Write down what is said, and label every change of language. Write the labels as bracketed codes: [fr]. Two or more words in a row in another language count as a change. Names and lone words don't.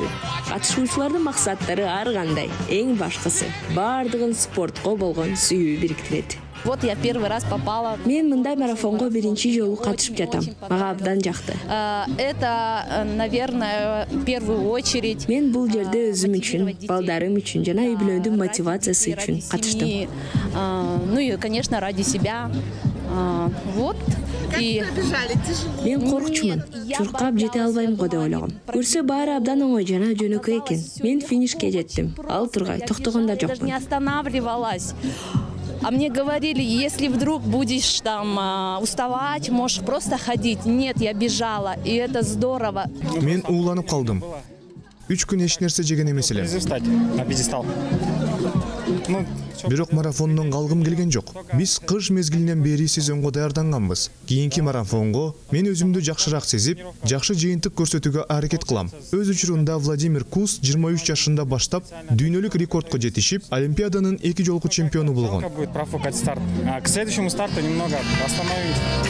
[ky] Катышуучулардын максаттары ар кандай. Эң башкысы бардыгын спортко болгон сүйүү бириктирет. [ru] Вот я первый раз попала. [ky] Мен мындай марафонго биринчи жолу катышып жатам. Мага абдан жакты. [ru] Это, наверное, в первую очередь. [ky] Мен бул жерде өзүм үчүн, балдарым үчүн жана үй бүлөмдүн мотивациясы үчүн катыштым. [ru] Ну и, конечно, ради себя. Вот. [ky] Мен коркчумун. Чуркап жете албайм го деп ойлогом. Көрсө баары абдан оңой жана жөнөкөй экен. Мен финишке жеттим. Ал тургай токтогон да жокмун. [ru] Не останавливалась. А мне говорили, если вдруг будешь там уставать, можешь просто ходить. Нет, я бежала, и это здорово. [ky] Мен ууланып калдым. 3 күн эч нерсе жеген эмес элем. [ru] На пьедестал. [ky] Бирок марафондон калгым келген жок. Биз кыш мезгилинен бери сезонго даярданганбыз. Кийинки марафонго мен өзүмдү жакшыраак сезип, жакшы жыйынтык көрсөтүүгө аракет кылам. Өз учурунда Владимир Кус 23 жашында баштап дүйнөлүк рекордко жетишип, Олимпиаданын 2 жолку чемпиону болгон. [ru] Будет профукать старт. К следующему старту немного остановить.